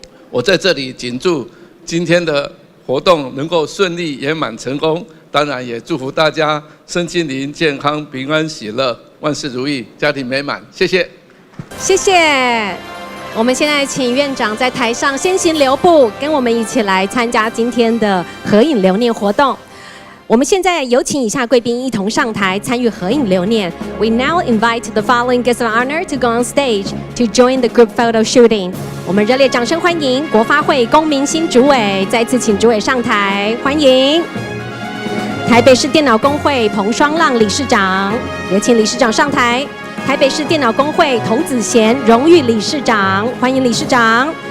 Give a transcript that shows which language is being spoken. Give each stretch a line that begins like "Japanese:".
Chinese: 我在这里谨祝今天的活动能够顺利圆满成功，当然也祝福大家身心灵健康、平安喜乐、万事如意、家庭美满。谢谢，谢谢。我们现在请院长在台上先行留步，跟我们一起来参加今天的合影留念活动。我们现在有请以下贵宾一同上台参与合影留念。
English: We now invite the following guests of honor to go on stage to join the group photo shooting.
Chinese: 我们热烈掌声欢迎国发会龚明鑫主委，再次请主委上台，欢迎。台北市电脑工会彭双浪理事长，也请理事长上台。台北市电脑工会童子贤荣誉理事长，欢迎理事长。